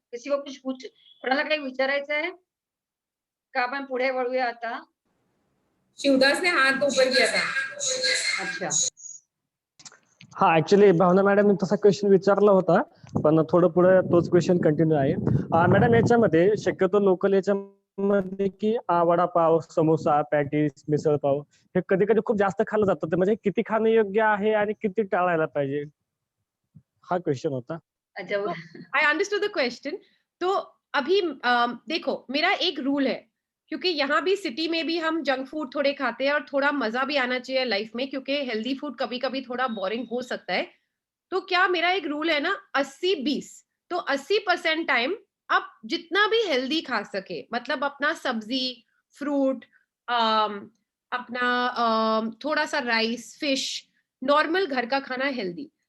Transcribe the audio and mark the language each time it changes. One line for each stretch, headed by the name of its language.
Hindi: किसी को कुछ
Marathi: कोणाला काही विचारायचं आहे का? आपण पुढे वळूया आता.
Hindi: शिवदास ने हाथ ऊपर किया था. अच्छा.
Marathi: हा, ऍक्च्युली भावना मॅडम तसा क्वेश्चन विचारला होता, पण थोडं पुढे तोच क्वेश्चन कंटिन्यू आहे. मॅडम, याच्यामध्ये शक्यतो लोकल याच्यामध्ये की वडापाव, समोसा, पॅटीस, मिसळपाव हे कधी कधी खूप जास्त खाल्लं जातं. म्हणजे किती खाणं योग्य आहे आणि किती टाळायला पाहिजे, हा क्वेश्चन होता.
Hindi: अच्छा.
English: I understood the question.
Hindi: तो अभी देखो, मेरा एक रूल है, क्योंकि यहाँ भी सिटी में भी हम जंक फूड थोड़े खाते हैं और थोड़ा मजा भी आना चाहिए लाइफ में, क्योंकि हेल्दी फूड कभी कभी थोड़ा बोरिंग हो सकता है. तो क्या मेरा एक रूल है ना, 80-20. तो 80% टाइम आप जितना भी हेल्दी खा सके, मतलब अपना सब्जी, फ्रूट, अपना थोड़ा सा राइस, फिश, नॉर्मल घर का खाना हेल्दी.